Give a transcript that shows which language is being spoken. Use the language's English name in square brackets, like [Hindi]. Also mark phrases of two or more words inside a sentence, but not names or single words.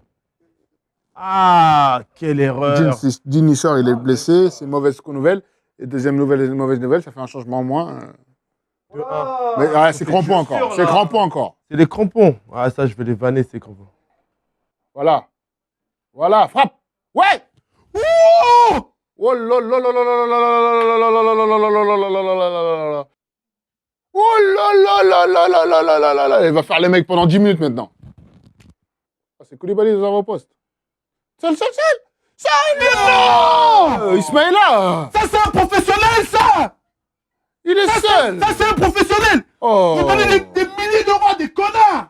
[French] Ah, quelle erreur. Dean Nisser, il est blessé, c'est une mauvaise nouvelle. Et deuxième mauvaise nouvelle, ça fait un changement en moins. Mais c'est crampon encore. C'est crampon encore. C'est des crampons. Ah, ça, je vais les vanner, ces crampons. Voilà, frappe. Ouais. Oh là là là là là là là là là là là là là là là. Oh là là là là là là là là là là. Il va faire les mecs pendant 10 minutes maintenant. C'est Koulibaly dans avant-poste. Seul. Non Ismaïla. Ça, c'est un professionnel, ça. Il est seul. Ça, c'est un professionnel. Vous donnez des milliers d'euros à des connards.